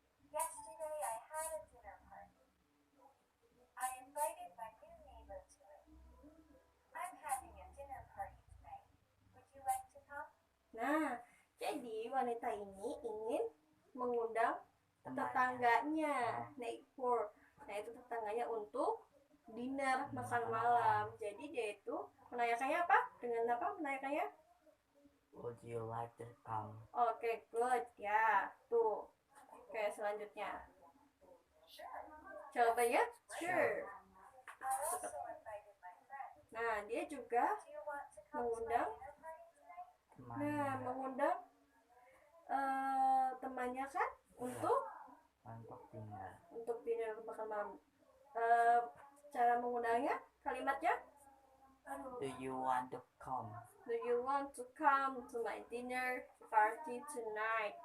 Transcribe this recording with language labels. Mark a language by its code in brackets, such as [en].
[en] Yesterday I had a dinner party. I invited my new neighbor to it. I'm having a dinner party tonight. Would you like to come? [id] Nah, jadi wanita ini ingin mengundang Temannya. tetangganya, neighbor. Nah, itu tetangganya untuk dinner, makan malam. Jadi dia itu menanyakannya apa? Dengan apa menanyakannya? [en] Would you like to come? [id] Oke, good. Ya, tuh. Oke, selanjutnya. Jawabannya? Sure. [en] I also invited my friend. [id] Nah, dia juga [en] Do you want to come to my [id] mengundang. [en] dinner party tonight? [id] Nah, Temannya mengundang temannya kan untuk untuk dinner makan malam. Cara mengundangnya, kalimatnya? [en] Do you want to come? Do you want to come to my dinner party tonight?